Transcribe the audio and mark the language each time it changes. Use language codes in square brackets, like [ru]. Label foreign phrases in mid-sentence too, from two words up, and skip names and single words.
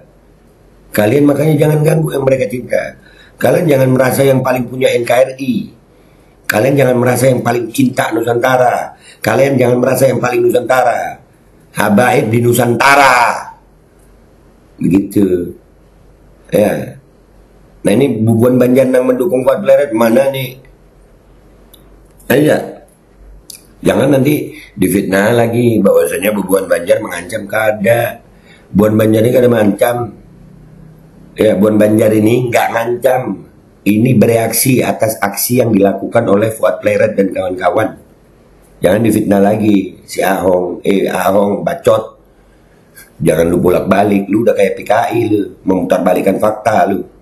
[id] Kalian makanya jangan ganggu yang mereka cinta. Kalian jangan merasa yang paling punya NKRI. Kalian jangan merasa yang paling cinta Nusantara. Kalian jangan merasa yang paling Nusantara. Habaib di Nusantara, begitu ya. Nah ini Bubuhan Banjar yang mendukung Fuad Kleret mana nih? Aja, jangan nanti difitnah lagi bahwasanya Bubuhan Banjar mengancam. Kada, Bubuhan Banjar ini kada mengancam. Ya, Bubuhan Banjar ini nggak ngancam. Ini bereaksi atas aksi yang dilakukan oleh Fuad Kleret dan kawan-kawan. Jangan difitnah lagi si Ahong, Ahong bacot. Jangan lu bolak-balik, lu udah kayak PKI lu, memutarbalikan fakta lu.